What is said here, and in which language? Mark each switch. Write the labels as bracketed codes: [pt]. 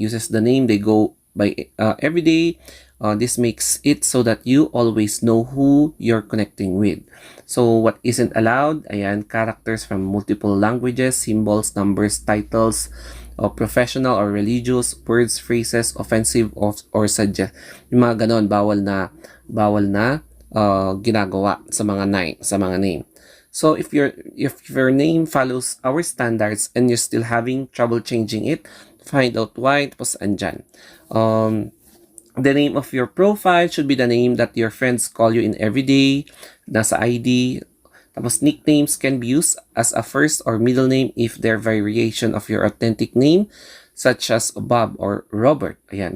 [en] Uses the name they go by every day. This makes it so that you always know who you're connecting with. So, what isn't allowed? Ayan, characters from multiple languages, symbols, numbers, titles, professional or religious, words, phrases, offensive or suggest. [tl] Yung mga ganon, bawal na ginagawa sa mga name. [en] So if your name follows our standards and you're still having trouble changing it, find out why. [tl] Tapos andyan. [en] The name of your profile should be the name that your friends call you in every day. [tl] Nasa ID. [en] Tapos nicknames can be used as a first or middle name if they're variation of your authentic name, such as Bob or Robert. Ayan.